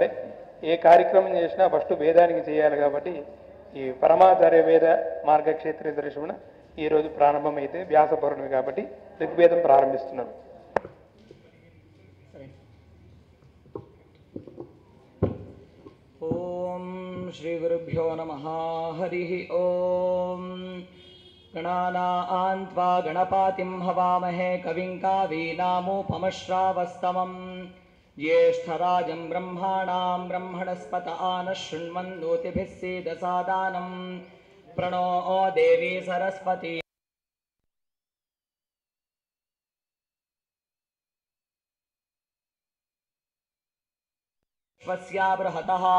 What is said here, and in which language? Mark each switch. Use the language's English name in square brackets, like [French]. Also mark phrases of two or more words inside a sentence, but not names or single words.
[Telugu] ఏ కార్యక్రమం చేసినా ఫస్ట్ వేదానికి చేయాలి కాబట్టి ఈ పరమాచార్య వేద మార్గక్షేత్ర దర్శన ఈరోజు ప్రారంభమైతే వ్యాస పౌర్ణమి కాబట్టి ఋగ్వేదం ప్రారంభిస్తున్నాం. ఓం శ్రీ గురుభ్యో నమః. హరి ఓం. [Sanskrit] गणानां त्वा गणपतिं हवामहे कविं कवीनामुपमश्रावस्तमं ज्येष्ठराजं ब्रह्माणां ब्रह्मणस्पत आनः शृण्वन्नोतिभिः सीदसादानं प्रणो देवी सरस्वती स्वस्या बृहतः